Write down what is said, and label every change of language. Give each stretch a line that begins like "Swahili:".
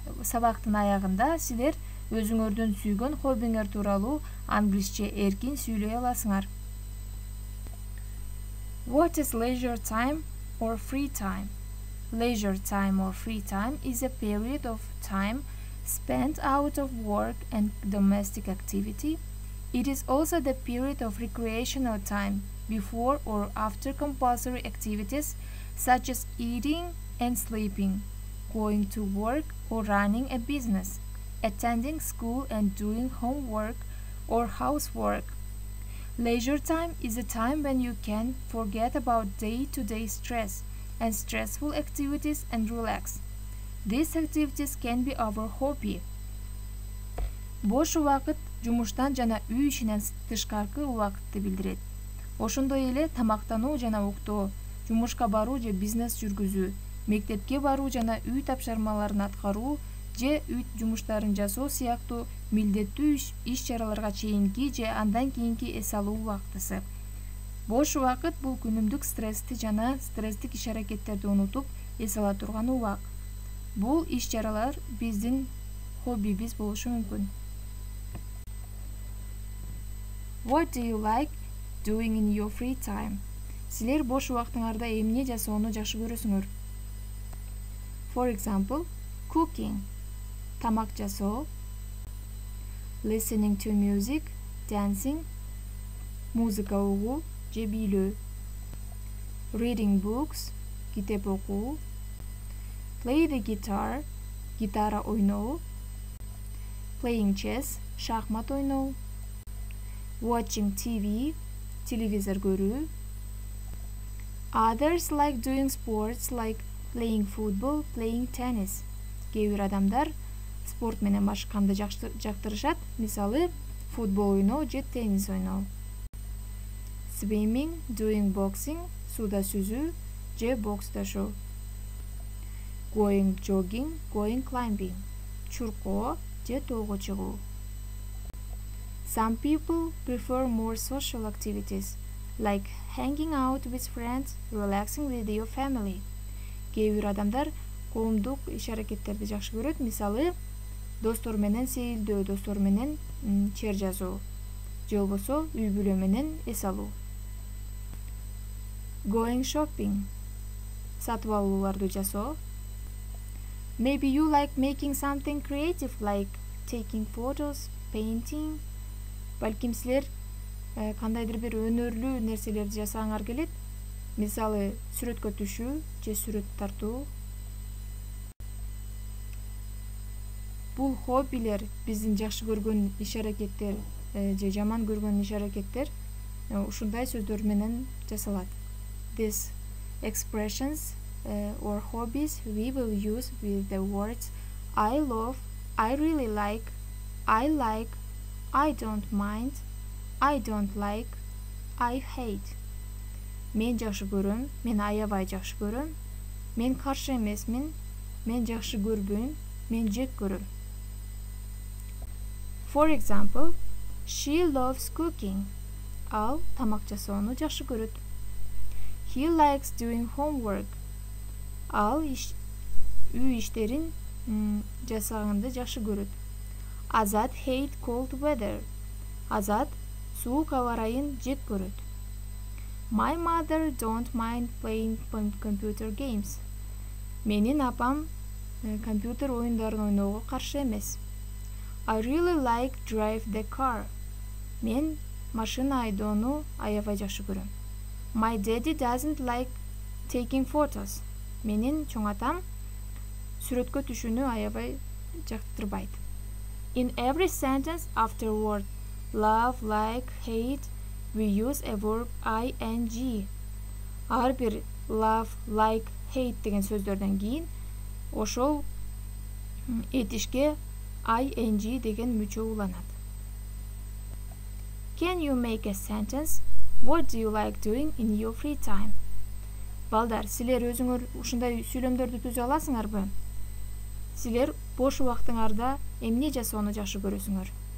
Kyrgyz: Сабактын аягында силер өзүңөрдүн сүйгөн хоббиңер тууралуу англисче эркин сүйлөй аласыңар.
English: What is leisure time or free time? Leisure time or free time is a period of time spent out of work and domestic activity. It is also the period of recreational time before or after compulsory activities such as eating and sleeping, going to work or running a business, attending school and doing homework or housework. Leisure time is a time when you can forget about day-to-day stress and stressful activities and relax. These activities can be our hobby.
Kyrgyz: Бош убакыт жумуштан жана үй ишинен тышкаркы убакытты билдирет. Ошондой эле тамактануу жана уктоо, жумушка баруу же бизнес жүргүзүү, мектепке баруу жана үй тапшырмаларын аткаруу же үй жумуштарын жасоо сыяктуу милдеттүү иш-чараларга чейинки же андан кийинки эс алуу убактысы. Бош убакыт бул күнүмдүк стрессти жана стресстик иш-аракеттерди унутуп эс ала турган убак. Бул иш-чаралар биздин хоббибиз болушу мүмкүн.
English: What do you like doing in your free time?
Kyrgyz: Силер бош убактыңарда эмне жасоону жакшы көрөсүңөр?
English: For example, cooking,
Kyrgyz: тамак жасоо,
English: listening to music, dancing,
Kyrgyz: музыка угуу же бийлөө,
English: reading books,
Kyrgyz: китеп окуу,
English: play the guitar,
Kyrgyz: гитара ойноо,
English: playing chess,
Kyrgyz: шахмат ойноо,
English: watching TV,
Kyrgyz: телевизор көрүү.
English: Others like doing sports like playing football, playing tennis.
Kyrgyz: Кээ бир адамдар спорт менен машыкканды жактырышат, мисалы футбол ойноо же теннис ойноо.
English: Swimming, doing boxing,
Kyrgyz: суда сүзүү же боксташуу.
English: Going jogging, going climbing,
Kyrgyz: чуркоо же тоого чыгуу.
English: Some people prefer more social activities, like hanging out with friends, relaxing with your family.
Kyrgyz: Кээ бир адамдар коомдук иш-аракеттерди жакшы көрөт, мисалы достор менен сейилдөө, достор менен чер жазуу, же болбосо үй бүлө менен эс алуу.
English: Going shopping,
Kyrgyz: сатып алууларды жасоо.
English: Maybe you like making something creative like taking photos, painting.
Kyrgyz: Балким силер кандайдыр бир өнөрлүү нерселерди жасагыңар келет. Мисалы сүрөткө түшүү же сүрөт тартуу. Бул хоббилер биздин жакшы көргөн иш-аракеттер же жаман көргөн иш-аракеттер ушундай сөздөр менен жасалат.
English: These expressions or hobbies we will use with the words I love, I really like, I don't mind, I don't like, I hate.
Kyrgyz: Men жакшы көрөм, мен аябай жакшы көрөм. Мен каршы эмесмин, мен жакшы көрбөйм, мен жек көрөм.
English: For example, she loves cooking.
Kyrgyz: Ал тамак жасоону жакшы көрөт.
English: He likes doing homework.
Kyrgyz: Ал үй иштерин жасаганды жакшы көрөт.
English: Азат hate cold weather.
Kyrgyz: Азат суук аба ырайын жек көрөт.
English: My mother don't mind playing computer games.
Kyrgyz: Менин апам компьютер оюндарын ойноого каршы эмес.
English: I really like drive the car.
Kyrgyz: Мен машина айдоону аябай жакшы көрөм.
English: My daddy doesn't like taking photos.
Kyrgyz: Менин чоң атам сүрөткө түшүүнү аябай жактырбайт.
English: In every sentence after word love, like, hate, we use a verb ing.
Kyrgyz: Ар бир love, like, hate деген сөздөрдөн кийин ошол этишке ing деген мүчө уланат.
English: Can you make a sentence? What do you like doing in your free time?
Kyrgyz: Балдар, силер өзүңөр ушундай сүйлөмдөрдү түзө аласыңарбы? Силер бош убактыңарда эмне жасоону жакшы көрөсүңөр?